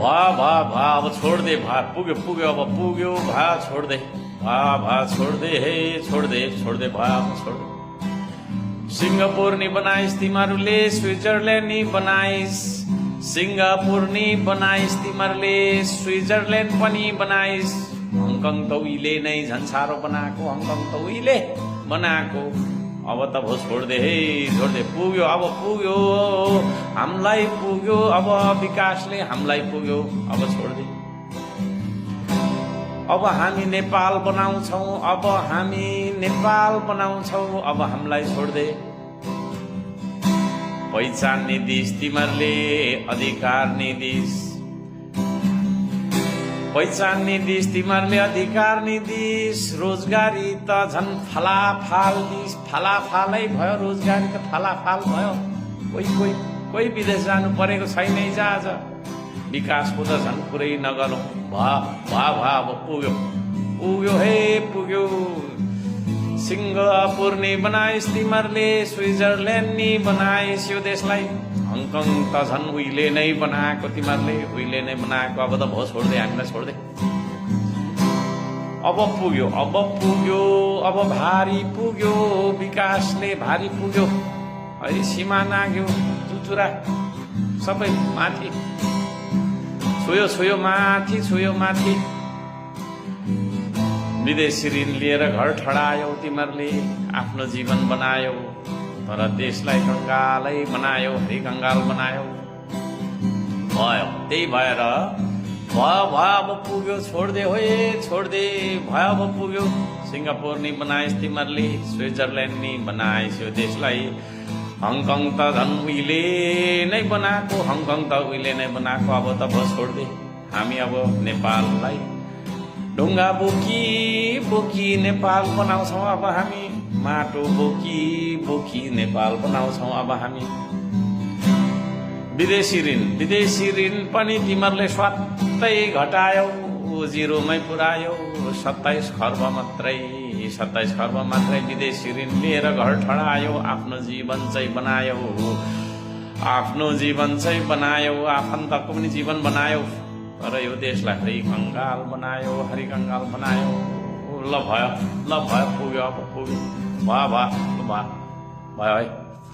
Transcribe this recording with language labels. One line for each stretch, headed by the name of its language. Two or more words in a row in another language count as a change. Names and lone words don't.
Nepali: भा अब
Hindi: छोड़ दे
Nepali: भा पुग्यो पुग्यो अब पुग्यो भा
Hindi: छोड़ दे
Nepali: भा
Hindi: छोड़ दे
Nepali: हे
Hindi: छोड़ दे
Nepali: भा अब
Hindi: छोड़ दे।
Nepali: सिंगापुर नि बनाइस तिमीहरूले स्विजरल्यान्ड नि बनाइस सिंगापुर नि बनाइस तिमीहरूले स्विजरल्यान्ड पनि बनाइस हङकङ त उहिले नै झन् साह्रो बनाएको हङकङ त उहिले बनाएको अब त भो
Hindi: छोड़ दे
Nepali: हे
Hindi: छोड़ दे
Nepali: पुग्यो अब पुग्यो हामीलाई पुग्यो अब विकासले हामीलाई पुग्यो अब
Hindi: छोड़ दे।
Nepali: अब हामी नेपाल बनाउँछौ अब हामी नेपाल बनाउँछौ अब हामीलाई
Hindi: छोड़ दे।
Nepali: पहिचान निदिस तिमीहरूले अधिकार निदिस पहिचान निदिस तिमीहरूले अधिकार निदिस रोजगारी त झन् फलाफाल दिस फलाफालै भयो रोजगारी त फलाफाल भयो कोही विदेश जानु परेको छैन आज विकासको त झन् पुरै नगरौँ भा अब पुग्यो हे पुग्यो। सिंगापुर नि बनाइस तिमीहरूले स्विजरल्यान्ड नि बनाइस यो देशलाई हङकङ त झन् उहिले नै बनाएको तिमीहरूले उहिले नै बनाएको अब त भो
Hindi: छोड़ दे
Nepali: हामीलाई
Hindi: छोड़ दे।
Nepali: अब पुग्यो अब भारी पुग्यो विकासले भारी पुग्यो अहिले सीमा नाग्यो चुचुरा सबै माथि छुयो माथि विदेशी ऋण लिएर घर ठडायौ तिमीहरूले आफ्नो जीवन बनायौ तर देशलाई कंगालै बनायो हरि कंगाल बनायो भयो त्यही भएर भयो अब पुग्यो
Hindi: छोड़ दे
Nepali: भयो अब पुग्यो। सिंगापुर नि बनाइस तिमीहरूले स्विजरल्यान्ड नि बनाइस यो देशलाई हङकङ त झन् उहिले नै बनाएको अब त भो
Hindi: छोड़ दे
Nepali: हामी अब नेपाललाई ढुङ्गा बोकी नेपाल बनाउँछौ अब हामी माटो बोकी नेपाल बनाउँछौ अब हामी। विदेशी ऋण पनि तिमीहरूले स्वात्तै घटायौ जिरोमै पुर्यायौ 27 खर्ब मात्रै विदेशी ऋण लिएर घर ठडायौ आफ्नो जीवन चाहिँ बनायौ आफन्तको पनि जीवन बनायौ तर यो देशलाई हरि कंगाल बनायो ल भयो पुग्यो अब पुग्यो भयो है।